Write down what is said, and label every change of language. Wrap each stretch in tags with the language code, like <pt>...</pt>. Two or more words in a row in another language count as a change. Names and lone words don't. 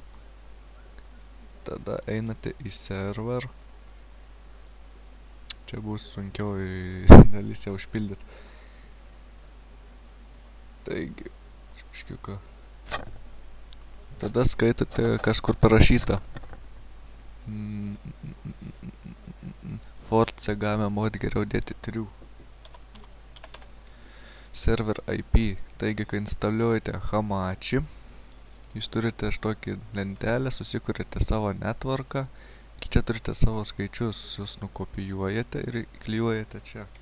<lt>Tada einate į server. Čia bus sunkiau dalis ją užpildyti. Taigi, škiuką. Tada skaitote kažkur parašyta.</lt> <en>Force game mod</en> <lt>geriau dėti 3. Server IP. Taigi, kai instaliuojate Hamachi, jūs turite tokį lentelę, susikuriate savo networką ir čia turite savo skaičius, jūs nukopijuojate ir įklijuojate čia.</lt>